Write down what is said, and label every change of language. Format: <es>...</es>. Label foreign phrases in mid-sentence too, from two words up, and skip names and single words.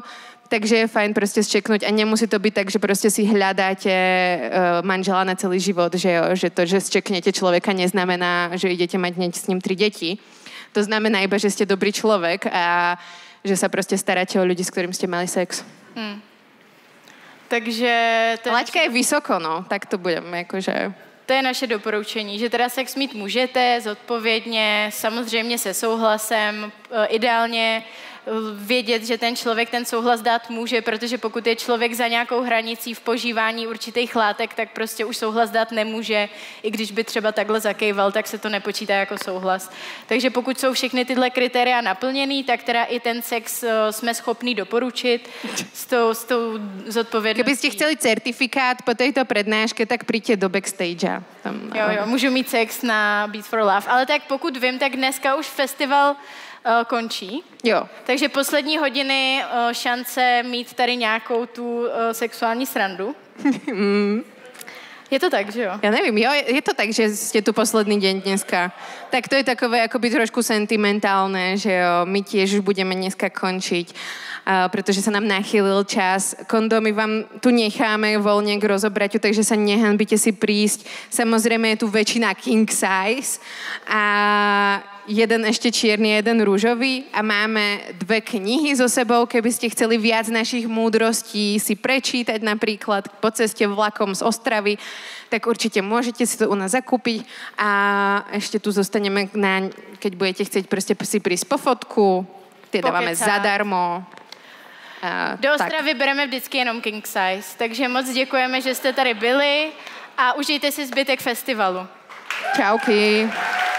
<sk>Takže je fajn proste zčeknúť a nemusí to byť tak, že proste si hľadáte manžela na celý život, že to, že zčeknete človeka, neznamená, že idete mať hneď s ním 3 deti. To znamená iba, že ste dobrý človek a že sa proste staráte o ľudí, s ktorým ste mali sex. Takže... Laťka je vysoko, no. Tak to budeme, akože...</sk> <cs>To je naše doporučení, že teda sex mít můžete zodpovědně, samozřejmě se souhlasem, ideálně vědět, že ten člověk ten souhlas dát může, protože pokud je člověk za nějakou hranicí v požívání určitých látek, tak prostě už souhlas dát nemůže. I když by třeba takhle zakejval, tak se to nepočítá jako souhlas. Takže pokud jsou všechny tyhle kritéria naplněný, tak teda i ten sex jsme schopní doporučit s tou zodpovědností.</cs> <sk>Keby ste chceli certifikát po tejto prednáške, tak príďte do backstage. Tam,</sk> <cs>jo, můžu mít sex na Beats for Love. Ale tak pokud vím, tak dneska už festival končí. Jo. Takže poslední hodiny šance mít tady nějakou tu sexuální srandu. Je to tak, že jo?</cs> <sk>Ja neviem, jo, je to tak, že ste tu posledný deň dneska. Tak to je takové akoby trošku sentimentálne, že jo, my tiež už budeme dneska končiť, pretože sa nám nachýlil čas. Kondómy vám tu necháme voľne k rozobraťu, takže sa nehanbite si prísť. Samozrejme je tu väčšina king size a jeden ešte čierny, jeden rúžový a máme 2 knihy so sebou, keby ste chceli viac našich múdrostí si prečítať napríklad po ceste vlakom z Ostravy, tak určite môžete si to u nás zakúpiť a ešte tu zostaneme, keď budete chcieť proste si prísť po fotku, tie dávame zadarmo.</sk> <cs>Do Ostravy bereme vždycky jenom king size, takže moc děkujeme, že jste tady byli a užijte si zbytek festivalu. Čauky.</cs>